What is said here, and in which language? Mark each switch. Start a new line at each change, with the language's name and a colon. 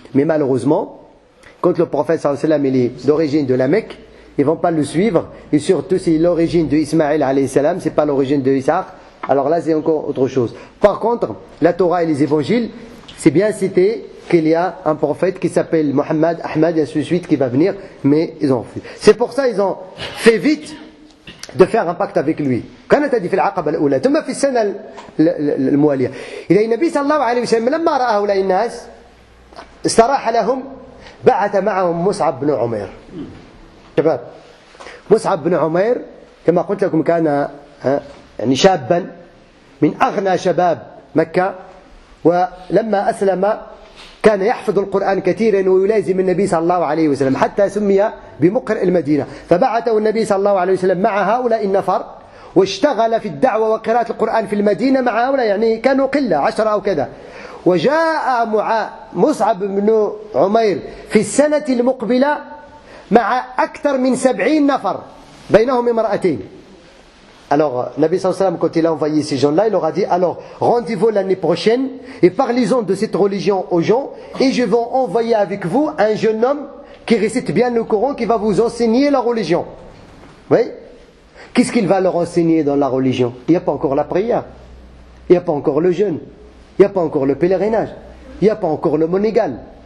French: Mais malheureusement, quand le prophète sallallahu alayhi wa sallam il est d'origine de la Mecque, ils ne vont pas le suivre, et surtout c'est l'origine de Ismaël alayhi salam, c'est pas l'origine de Isaac, alors là c'est encore autre chose. Par contre, la Torah et les évangiles, c'est bien cité qu'il y a un prophète qui s'appelle Mohammed, Ahmad et ainsi de suite qui va venir, mais ils ont fui. C'est pour ça ils ont fait vite de faire un pacte avec lui.
Arabic: كانت هذه في العقبة الأولى ثم في السنة الموالية إذا النبي صلى الله عليه وسلم لما رأى هؤلاء الناس استراح لهم بعث معهم مصعب بن عمير. شباب مصعب بن عمير كما قلت لكم كان يعني شابا من أغنى شباب مكة ولما أسلم كان يحفظ القرآن كثيرا ويلازم النبي صلى الله عليه وسلم حتى سمي بمقرئ المدينة. فبعثه النبي صلى الله عليه وسلم مع هؤلاء النفر واشتغل في الدعوة وقراءة القرآن في المدينة مع هؤلاء يعني كانوا قلة 10 أو كذا. وجاء مصعب بن عمير في السنة المقبلة مع أكثر من 70 نفر بينهم امرأتين.
French: Alors, Nabi sallallahu alayhi wa sallam, quand il a envoyé ces gens-là, il leur a dit, alors, rendez-vous l'année prochaine et parlez-en de cette religion aux gens et je vais envoyer avec vous un jeune homme qui récite bien le Coran, qui va vous enseigner la religion. Oui? Qu'est-ce qu'il va leur enseigner dans la religion? Il n'y a pas encore la prière, il n'y a pas encore le jeûne, il n'y a pas encore le pèlerinage, il n'y a pas encore le monégal.